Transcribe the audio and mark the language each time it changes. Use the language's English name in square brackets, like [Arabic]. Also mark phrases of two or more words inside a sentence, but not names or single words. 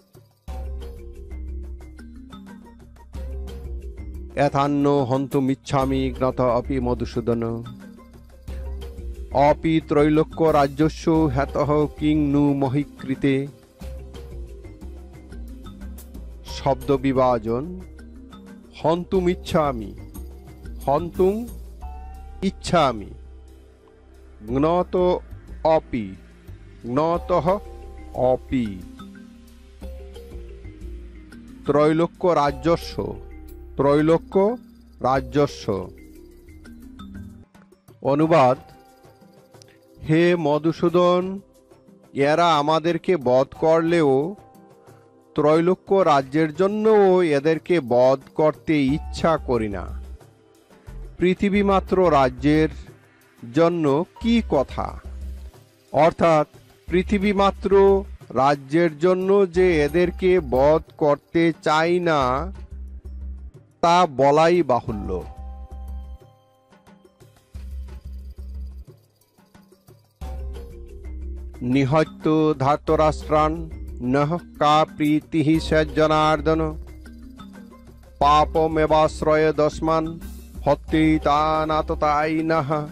[Sanskrit] এথান্য হন্তুমিচ্ছামি জ্ঞাত অপি মধুসূদন অপি ত্রৈলোক্য রাজ্যস্য হেতঃ কিং নু মহীকৃতে। [Bangla] শব্দ বিভাজন হন্তুমিচ্ছামি হন্তুং ইচ্ছামি জ্ঞাত অপি জ্ঞাতঃ অপি [Sanskrit] ত্রৈলোক্য রাজ্যস্য ত্রৈলোক্য রাজ্যস্য [Bangla] অনুবাদ: হে মধুসূদন, এরা আমাদেরকে বধ করলেও ত্রৈলোক্য রাজ্যের জন্যও এদেরকে বধ করতে ইচ্ছা করি না। পৃথিবী মাত্র রাজ্যের জন্য কি কথা, অর্থাৎ পৃথিবী মাত্র রাজ্যের জন্য যে এদেরকে বধ করতে চাই না তা বলাই বাহুল্য। [Sanskrit] নিহত্য ধার্তরাষ্ট্রান নঃ কা প্রীতিঃ সজ্জনার্দন পাপমেবাশ্রয় দস্মান হত্যেতানাততায়িনঃ।